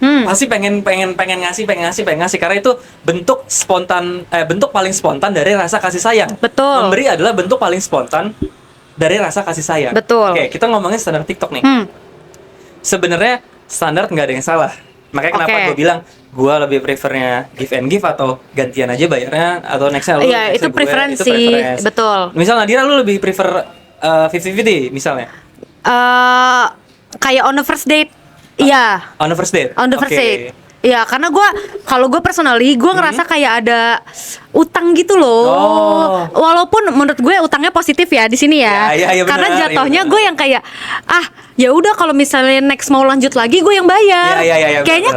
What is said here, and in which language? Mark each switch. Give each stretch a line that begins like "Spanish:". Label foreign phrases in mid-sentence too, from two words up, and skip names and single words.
Indonesian: Pasti pengen ngasih karena itu bentuk spontan, bentuk paling spontan dari rasa kasih sayang. Betul. Memberi adalah bentuk paling spontan dari rasa kasih sayang. Betul. Oke, kita ngomongin standar TikTok nih. Sebenarnya standar nggak ada yang salah. Makanya kenapa Oke. gue bilang gue lebih prefernya
English: give and give
Indonesian: atau gantian aja bayarnya, atau nextnya lu, Iya, nextnya itu gue, preferensi.
English: preference.
Indonesian: Betul. Misal Nadira lu lebih prefer 50-50 misalnya
English: Kayak on the first date. Iya. on the first date. On the first
Indonesian: Oke.
English: date.
Indonesian: Ya, karena kalau gue personally, gue ngerasa kayak ada utang gitu loh. Oh. Walaupun menurut gue utangnya positif ya di sini ya. Ya, Karena benar, jatuhnya benar. gue yang kayak ya udah kalau misalnya next mau lanjut lagi gue yang bayar. Ya, Kayaknya